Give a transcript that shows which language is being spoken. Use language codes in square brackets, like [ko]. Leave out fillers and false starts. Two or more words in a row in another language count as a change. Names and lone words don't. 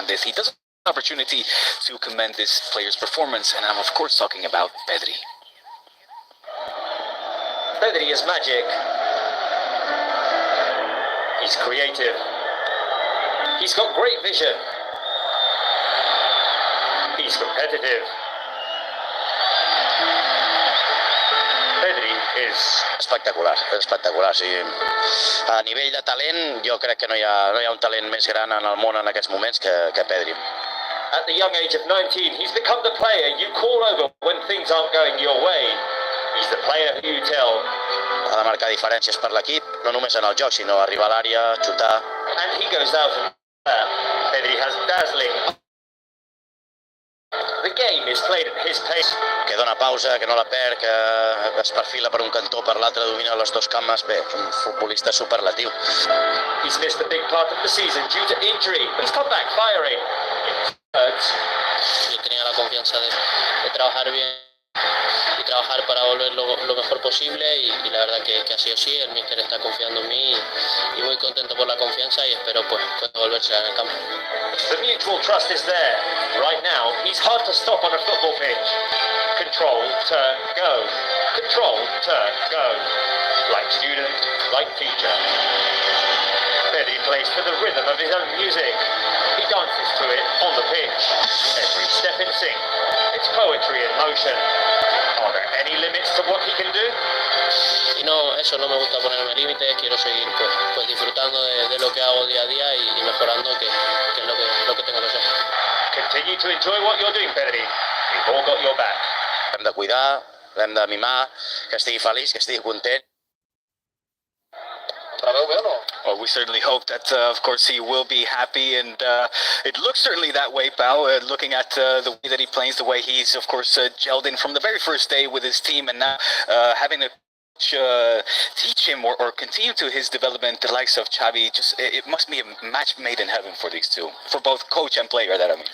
[en] He does have an opportunity to commend this player's performance, and I'm of course talking about Pedri. Pedri is magic. He's creative. He's got great vision. He's competitive. [ca] Pedri és espectacular, sí. A nivell de talent, jo crec que no hi ha un talent més gran en el món en aquests moments que Pedri. [en] At the young age of 19, he's become the player you call over when things aren't going your way. He's the player who you tell. [ca] Ha de marcar diferències per l'equip, no només en el joc, sinó arribar a l'àrea, xutar. [en] And he goes out and Pedri has dazzling. The game is played at his pace. [ca] Que dona pausa, que no la perd, que es perfila per un cantó, per l'altre, domina les 2 cames. Bé, és un futbolista superlatiu. [en] He's missed a big part of the season due to injury, but he's come back firing. [es] Yo tenía la confianza de trabajar bien y trabajar trabajar para volver lo mejor posible y la verdad que ha sido así. El míster está confiando en mí y muy contento por la confianza y espero pues volverse en el campo. [en] The mutual trust is there. Right now, he's hard to stop on a football pitch. Control, turn, go. Control, turn, go. Like student, like teacher. Pedri plays for the rhythm of his own music. He dances to it on the pitch. Every step in sync. It's poetry in motion. Are there any limits to what he can do? [es] Y no, eso no me gusta ponerme límites, quiero seguir pues disfrutando de lo que hago día a día y mejorando, que es lo que tengo que hacer. [en] Continue to enjoy what you're doing, Pedri. We've all got your back. [ca] Hem de cuidar, l'hem de mimar, que estigui feliç, que estigui content. [en] Well, we certainly hope that, of course, he will be happy, and it looks certainly that way, Pau, looking at the way that he plays, the way he's, of course, gelled in from the very first day with his team, and now having to teach him or continue to his development, the likes of Xavi, just it must be a match made in heaven for these two, for both coach and player, that I mean.